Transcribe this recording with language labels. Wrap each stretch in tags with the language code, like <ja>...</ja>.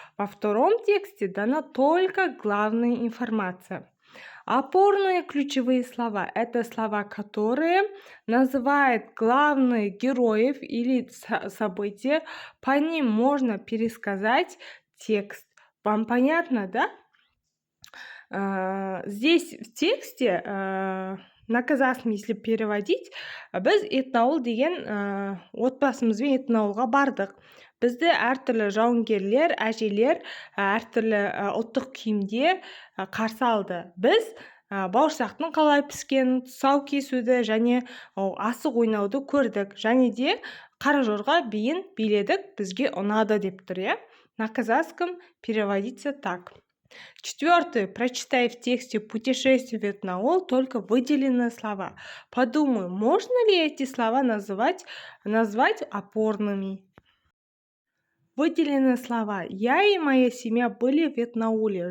<ru>Во втором тексте дана только главная информация. Опорные ключевые слова — это слова, которые называют главных героев или события. По ним можно пересказать текст. Вам понятно, да? Здесь в тексте на казахском, если переводить,</ru> <kk>біз этноауыл деген отбасымызбен этноауылға бардық. Бізді әртүрлі жауынгерлер, әжелер әртүрлі ұлттық киімде қарсы алды. Біз бауырсақтың қалай піскенін, тұсау кесуді және асық ойнауды көрдік. Және де қара жорға биін биледік, бізге ұнады деп тұр, иә?</kk> <ru>На казахском переводится так. Четвертое. Прочитай в тексте «Путешествие в этноауыл» только выделенные слова. Подумай, можно ли эти слова назвать опорными. Выделенные слова. Я и моя семья были в этноауле.</ru>